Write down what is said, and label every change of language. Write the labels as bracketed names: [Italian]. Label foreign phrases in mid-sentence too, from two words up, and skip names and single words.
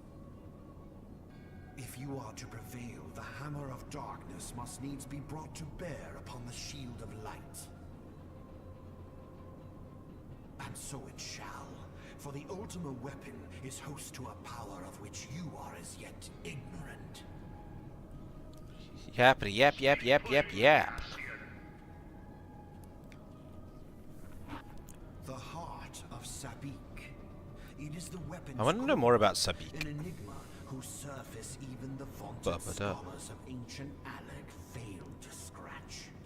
[English] If you are to prevail, the hammer of darkness must needs be brought to bear upon the shield of light. And so it shall, for the Ultima weapon is host to a power of which you are as yet ignorant. Yappity yap yap yap yap yap. The heart of Sabik. It is the weapon. I want to know more about Sabik. An enigma whose surface even the vaunted Ba-ba-da. scholars of ancient Alec failed to scratch.